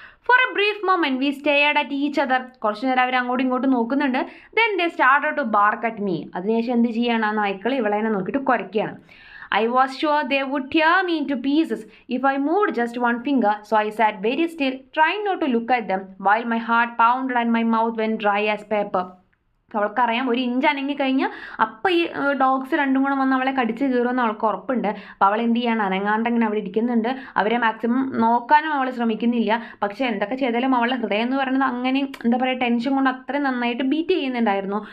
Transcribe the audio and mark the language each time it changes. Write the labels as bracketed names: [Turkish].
[English] For a brief moment we stared at each other. [Malayalam] കുറച്ച് നേരം അവർ അങ്ങോട്ടും ഇങ്ങോട്ടും നോക്കുന്നുണ്ട്. [English] Then they started to bark at me. [Malayalam] അതിനുശേഷം എന്ത് ചെയ്യാണ്, ആ നായ്ക്കൾ ഇവളെ നോക്കിയിട്ട് കുരയ്ക്കുകയാണ്. [English] I was sure they would tear me into pieces if I moved just one finger, so I sat very still, trying not to look at them, while my heart pounded and my mouth went dry as paper. [Malayalam] അവൾക്കറിയാം 1 inch അനങ്ങി കഴിഞ്ഞാൽ അപ്പം ഈ dogs രണ്ടും കൂടെ വന്ന് അവളെ കടിച്ച് കീറുമെന്ന് അവൾക്ക് ഉറപ്പുണ്ട്. അപ്പോൾ അവൾ എന്ത് ചെയ്യാണ്, അനങ്ങാണ്ട് ഇങ്ങനെ അവിടെ ഇരിക്കുന്നുണ്ട്. അവരെ മാക്സിമം നോക്കാനും അവൾ ശ്രമിക്കുന്നില്ല. പക്ഷേ എന്തൊക്കെ ചെയ്താലും അവളുടെ ഹൃദയം എന്ന് പറയുന്നത് അങ്ങനെ എന്താ പറയുക ടെൻഷൻ കൊണ്ട് അത്രയും നന്നായിട്ട് ബീറ്റ് ചെയ്യുന്നുണ്ടായിരുന്നു.